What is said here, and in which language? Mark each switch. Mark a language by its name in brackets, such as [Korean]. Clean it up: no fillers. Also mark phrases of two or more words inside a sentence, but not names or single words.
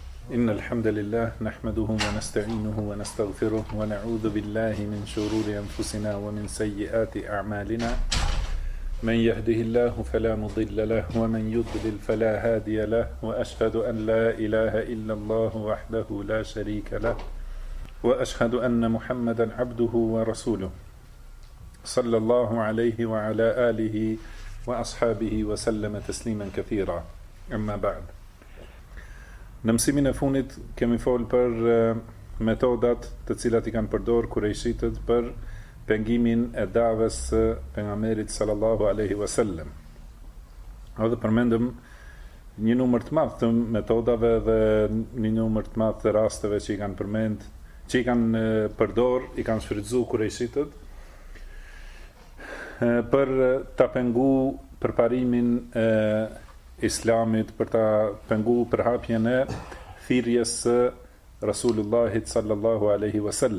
[Arabic] إن الحمد لله نحمده ونستعينه ونستغفره ونعوذ بالله من شرور أنفسنا ومن سيئات أعمالنا من يهده الله فلا مضل له ومن يضلل فلا هادي له وأشهد أن لا إله إلا الله وحده لا شريك له وأشهد أن محمدا عبده ورسوله صلى الله عليه وعلى آله وأصحابه وسلم تسليما كثيرا أما بعد. [Albanian] Në mësimin e funit kemi folë për metodat të cilat i kanë përdorë kurejshitët për pengimin e davës së pejgamberit [Arabic] صلى الله عليه وسلم. [Albanian] Edhe përmendëm një numër të madh të metodave dhe një numër të madh të rasteve që i kanë përdorë, i kanë shfrytzuar kurejshitët për ta pengu përparimin e Islamit, për ta pengu përhapjen e thirrjes së Rasulullahit [Arabic] صلى الله عليه وسلم.